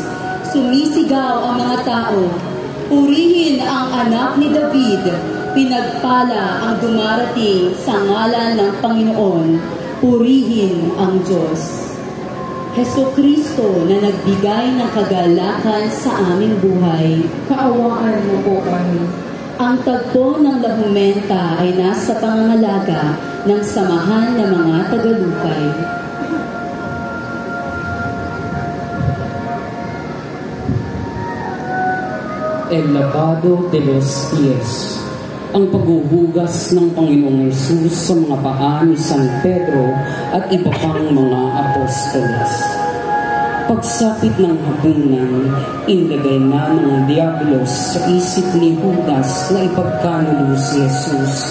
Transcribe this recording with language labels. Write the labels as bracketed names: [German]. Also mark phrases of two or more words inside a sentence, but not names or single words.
[Filipino] Sumisigaw ang mga tao, purihin ang anak ni David, pinagpala ang dumarating sa ngalan ng Panginoon, purihin ang Diyos. Jesucristo na nagbigay ng kagalakan sa aming buhay, Kaawaan mo po kami. ang tagpo ng Lahumenta ay nasa pangangalaga ng samahan ng mga tagalukay. [Spanish] El lavado de los pies, [Filipino] ang paghuhugas ng Panginoong Hesus sa mga paa ni San Pedro at iba pang mga apostoles. Pagsapit ng hapunan, inilagay na ng Diablos sa isip ni Judas na ipagkanulo si Jesus.